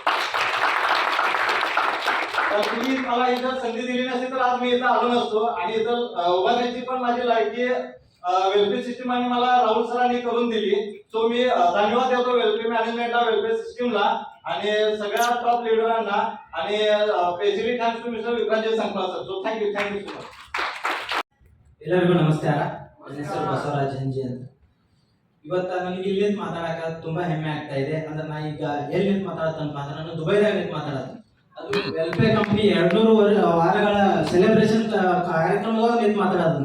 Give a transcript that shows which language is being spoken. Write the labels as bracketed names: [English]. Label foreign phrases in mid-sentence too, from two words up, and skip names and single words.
[Marathi] तर तुम्ही मला इथं संधी दिली नसती तर आज मी इथं आलो नसतो आणि इथं उभारण्याची पण माझी लायकी [English] welfare system [Marathi] आणि मला राहुल सरांनी करून दिली. सो मी धन्यवाद देतो [English] welfare managementला, welfare systemला [Marathi] आणि सगळ्या [English] top leaderांना [Marathi] आणि [English] specially thanks to mister [Marathi] विक्रांत संकपाळ सर. [English] so thank you so much. [Kannada] ಎಲ್ಲರಿಗೂ ನಮಸ್ಕಾರ. ನನ್ನ ಹೆಸರು ಬಸವರಾಜ್ ಹಂಜಿ ಅಂತ. ಇವತ್ತು ನನಗೆ ಇಲ್ಲಿ ನಿಂತು ಮಾತಾಡಕ್ಕೆ ತುಂಬಾ ಹೆಮ್ಮೆ ಆಗ್ತಾ ಇದೆ. ಅಂದ್ರೆ ನಾ ಈಗ ಎಲ್ಲಿ ನಿಂತು ಮಾತಾಡ್ತೇನೆ ಅಂದ್ರೆ ನಾನು ದುಬೈದಾಗ ನಿಂತು ಮಾತಾಡತ್ತೀನಿ. ಅದು ವೆಲ್ಫೇರ್ ಕಂಪ್ನಿ 200 ವಾರಗಳ ಸೆಲೆಬ್ರೇಷನ್ ಕಾರ್ಯಕ್ರಮದಾಗ ನಿಂತು ಮಾತಾಡತ್ತೀನಿ.